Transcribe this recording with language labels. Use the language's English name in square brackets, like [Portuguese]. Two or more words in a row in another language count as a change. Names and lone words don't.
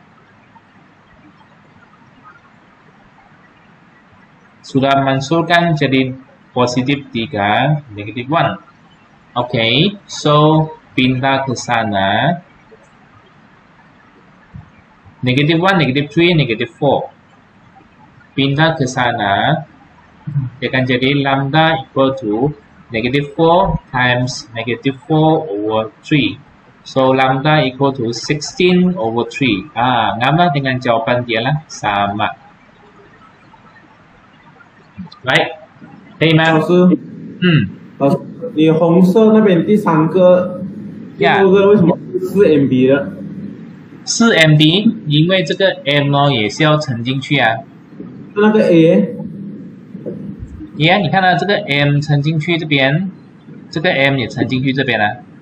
[Malay] Sudah mansurkan jadi positif 3, negatif 1. Okay, so pindah ke sana. Negatif 1, negatif 3, negatif 4. pindah ke sana, dia akan jadi [English] lambda equal to negative 4 times negative 4 over 3. So, lambda equal to 16 over 3. [Malay] Sama dengan jawapan dia lah, sama. [English] Right? [Chinese] 可以吗？老师，老师，你红色那边第三个，第六个为什么是4MB 的？4MB， 因为这个 M 呢也是要乘进去啊。那个 A，你看到这个 M 乘进去这边，这个 M 也乘进去这边了。